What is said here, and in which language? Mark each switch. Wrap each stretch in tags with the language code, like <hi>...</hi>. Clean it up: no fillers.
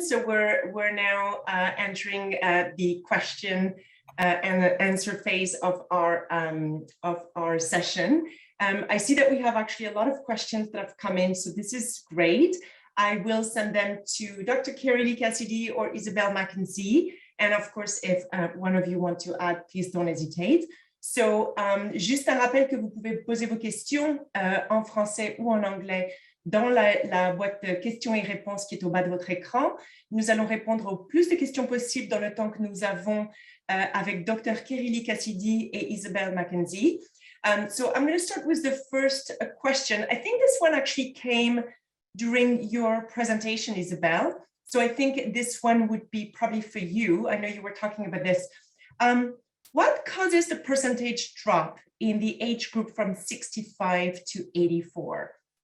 <en>So we're now entering the question and the answer phase of our session. I see that we have actually a lot of questions that have come in, so this is great. I will send them to Dr. Keri Cassidy or Isabel Mackenzie. And of course, if one of you want to add, please don't hesitate.</en> <fr>So, juste un rappel que vous pouvez poser vos questions en français ou en anglais dans la boîte de questions et réponses qui est au bas de votre écran. Nous allons répondre au plus de questions possibles dans le temps que nous avons avec Dr. Keri Cassidy et Isabel Mackenzie.</fr> <en>So I'm going to start with the first question. I think this one actually came during your presentation, Isabel. So I think this one would be probably for you. I know you were talking about this. What causes the percentage drop in the age group from 65 to 84?</en>